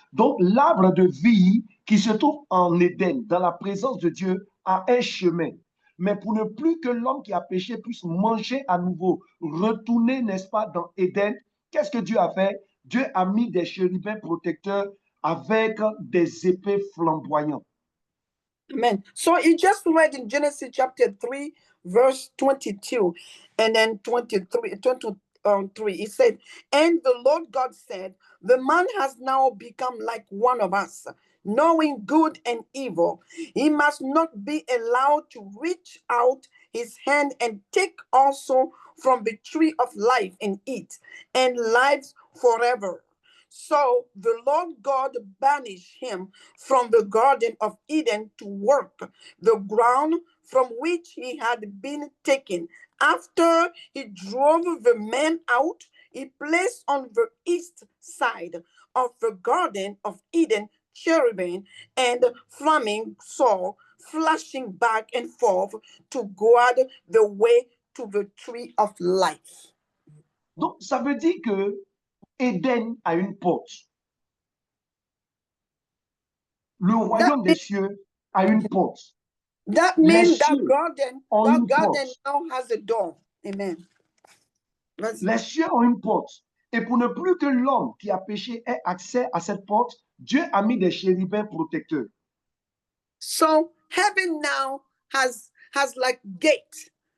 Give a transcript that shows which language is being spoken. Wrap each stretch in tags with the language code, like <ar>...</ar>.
<fr>Donc l'arbre de vie qui se trouve en Éden, dans la présence de Dieu, a un chemin. Mais pour ne plus que l'homme qui a péché puisse manger à nouveau, retourner, n'est-ce pas, dans Éden, qu'est-ce que Dieu a fait? Dieu a mis des chérubins protecteurs avec des épées flamboyantes. Amen.</fr> <en>So he just read in Genesis chapter 3, verse 22, and then 23. He said, and the Lord God said, the man has now become like one of us, knowing good and evil. He must not be allowed to reach out his hand and take also from the tree of life and eat, and lives forever. So the Lord God banished him from the Garden of Eden to work the ground from which he had been taken. After he drove the man out, he placed on the east side of the Garden of Eden cherubim and flaming sword, flashing back and forth to guard the way to the tree of life.</en> <fr>Donc, ça veut dire que Éden a une porte. Le royaume des cieux a une porte.</fr> <en>That means that garden now has a door.</en> <fr>Amen. Les cieux ont une porte. Et pour ne plus que l'homme qui a péché ait accès à cette porte, Dieu a mis des chérubins protecteurs.</fr> <en>So heaven now has like gate.</en>